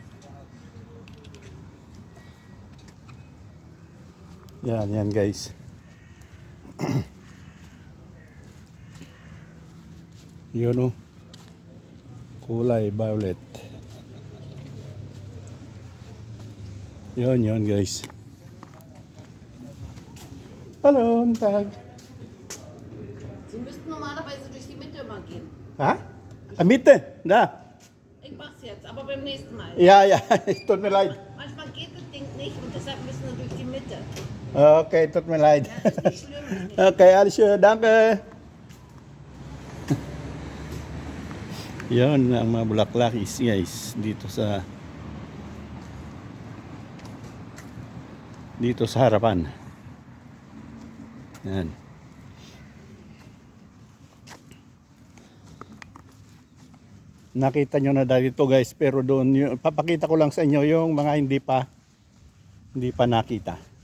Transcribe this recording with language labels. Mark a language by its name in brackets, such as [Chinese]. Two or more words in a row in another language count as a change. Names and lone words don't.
[Filipino] Yan guys. Yun oh. Kulay violet. Yun guys. [German] Hallo, guten Tag. Sie müssten normalerweise durch die Mitte mal gehen. Ha? Mitte? Da. Ich mach's jetzt, aber beim nächsten Mal. Ja, tut mir leid. Manchmal geht das Ding nicht und deshalb müssen wir durch die Mitte. Okay, tut mir leid. Ja, das ist nicht schlimm. Ist nicht Okay, alles schön, danke. [Filipino] Yun ang mga bulaklak guys dito sa harapan. Yan. Nakita nyo na dito guys, pero doon papakita ko lang sa inyo yung mga hindi pa nakita.